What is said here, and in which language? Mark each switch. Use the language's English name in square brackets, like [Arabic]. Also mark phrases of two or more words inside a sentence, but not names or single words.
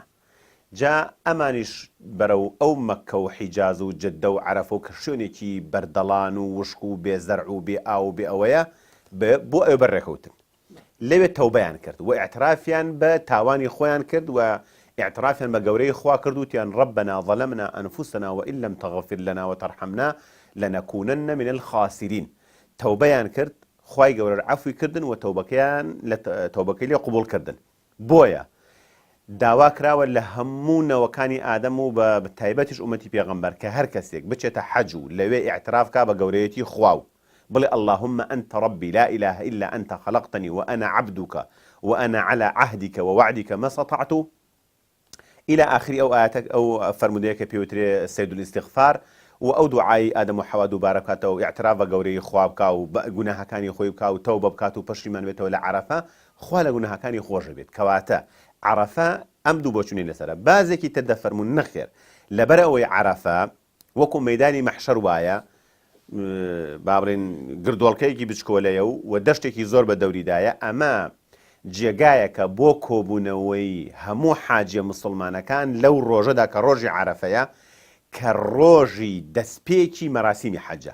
[Central Kurdish] جا ئەمانیش بەرەو ئەو مەککە و حیجاز و جدە و عەرەفە و کە شوێنێکی بەردەڵان و وشک و بێزەرع و بێ ئاو و بێ ئەوەیە بۆ ئەوێ بەڕێکەوتن. لەوێ تەوبەیان کرد و ئیعترافیان بە تاوانی خۆیان کرد و اعترافیان بە گەورەی خوا کرد و تیان [Arabic] ربنا ظلمنا أنفسنا وإن لم تغفر لنا وترحمنا لنكونن من الخاسرين. [Central Kurdish] تەوبەیان کرد، خوای گەورە عەفوی کردن و تەوبەکەی لێ قبول کردن. بۆیە داوا کراوە لە هەموو نەوەکانی ئادەم و بە تایبەتیش ئومەتی پێغەمبەر کە هەر کەسێک بچێتە حەج و لەوێ ئیعتراف کا بە گەورەیەتی خوا و بڵێ [Arabic] اللهم أنت ربي لا إله إلا أنت خلقتني وأنا عبدك وأنا على عهدك ووعدك ما استطعت إلى آخر [Central Kurdish] أو آياتك أو فرموديك بيوتري [Arabic] سيد الاستغفار [Central Kurdish] و ئەو دوعای ئادەم و حەوا دووبارە بکاتەوە و ئیعتراف بە گەورەی خوا بکا و گوناهەکانی خۆی بکا و تەوبە بکات و پەشیمان بێتەوە لە عەرەفە، خوا لە گوناهەکانی خۆش بێت. کەواتە عەرەفە ئەم دوو بۆچوونی لەسەرە. بازێکی تر دەفەرمون نەخێر لەبەر ئەوەی عەرەفە وەکو مەیدانی مەحشەر وایە، با بڵێن گردۆڵکەیەکی بچکۆلەیە و دەشتێکی زۆر بە دەوریدایە، ئەمە جێگایەکە بۆ کۆبوونەوەی هەموو حاجیە مسلمانەکان لەو ڕۆژەدا کە ڕۆژی عەرەفەیە، کە ڕۆژی دەستپێکی مەراسیمی حەجە.